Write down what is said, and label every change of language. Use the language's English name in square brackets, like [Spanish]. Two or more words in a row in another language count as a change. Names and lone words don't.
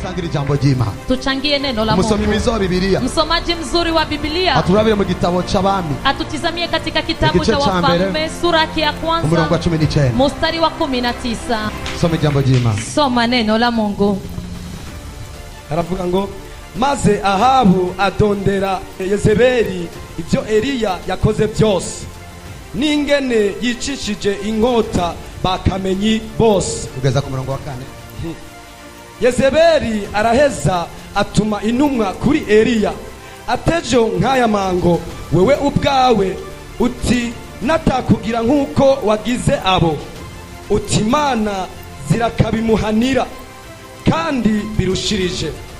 [Rundi] ijambo ry'Imana. [Swahili] Tuchangie neno la Mungu. [Rundi] Musomi mwiza wa Biblia. [Swahili] Msomaji mzuri wa Biblia. [Rundi] Aturabire mu gitabo c'Abami. [Swahili] Atutizamie katika kitabu cha Wafalme sura ya kwanza. [Rundi] Umurongo wa 19. [Swahili] Mstari wa 19. [Rundi] Soma ijambo ry'Imana. [Swahili] Soma neno la Mungu. [Rundi] Aravuga ngo maze Ahabu adondera Yezebeli ibyo Eliya yakoze byose n'ingene yicishije inkota bakamenyi bose. Ugeza ku murongo wa 4. Yezebeli araheza atuma intumwa kuri Eliya atejo nk'aya mango wewe ubwawe uti natakugira nk'uko wagize abo uti Imana zirakabimuhanira kandi birushirije.